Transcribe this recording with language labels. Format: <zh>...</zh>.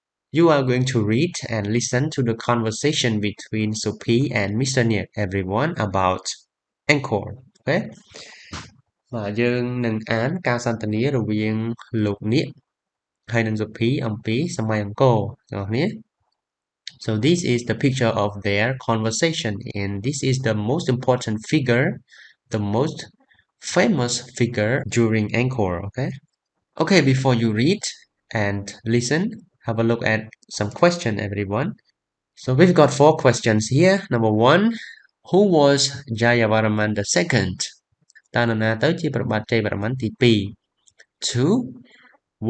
<en>You are going to read and listen to the conversation between Sophie and Mr. Niek, everyone, about Angkor, okay.</en> <km>បាទយើងនឹងអានការសន្ទនារវាងលោកនាគហើយនិងសុភីអំពីសម័យអង្គរទាំងអស់គ្នា</km> <en>So this is the picture of their conversation and this is the most important figure, the most famous figure during Angkor, okay? Okay, before you read and listen, have a look at some question, everyone. So we've got 4 questions here. Number 1, who was Jayavarman II?</en> <km>តើនរណាទៅជាព្រះបាទជ័យវរ្ម័នទី2 2.</km>